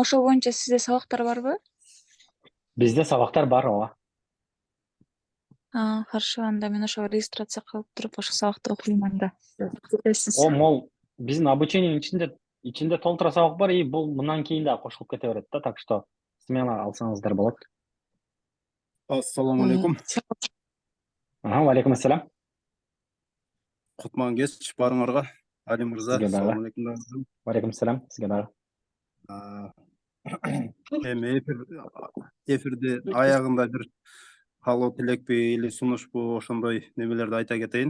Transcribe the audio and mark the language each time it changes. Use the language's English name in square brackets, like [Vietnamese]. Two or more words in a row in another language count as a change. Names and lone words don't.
[Kyrgyz] Ошол боюнча сизде сабактар барбы? Бизде сабактар бар, ооба. Хорошо, анда мен ошо регистрация кылып туруп, ошо сабакты окуйм анда. Мол, биздин обучениянын ичинде толтура сабак бар, и бул мындан кийин да кошулуп кете берет да, [Russian] так что смело [Kyrgyz] алсаңыздар болот. [Arabic] السلام عليكم. عليكم السلام. [Kyrgyz] Кутман кеч барыңарга. Али мырза, [Arabic] السلام عليكم. عليكم السلام, [Kyrgyz] сизге дагы. Эми эфирде аягында бир каалоо тилекпи или сунушпу ошондой немелерди айта кетейин.